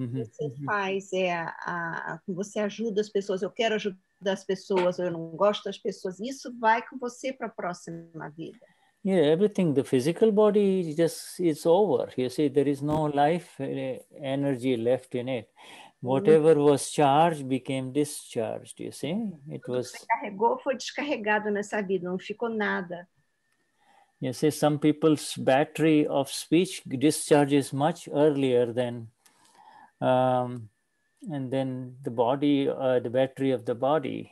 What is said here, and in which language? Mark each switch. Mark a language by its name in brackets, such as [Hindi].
[Portuguese] você faz você ajuda as pessoas. Eu quero ajudar as pessoas. Eu não gosto das pessoas. Isso vai com você para a próxima vida. [English] Yeah, everything. The physical body it's over. You see, there is no life energy left in it. Whatever was charged became discharged. You see, it was. [Portuguese] Você carregou, foi descarregado nessa vida. Não ficou nada. [English] You see, some people's battery of speech discharges much earlier than, and then the body, the battery of the body.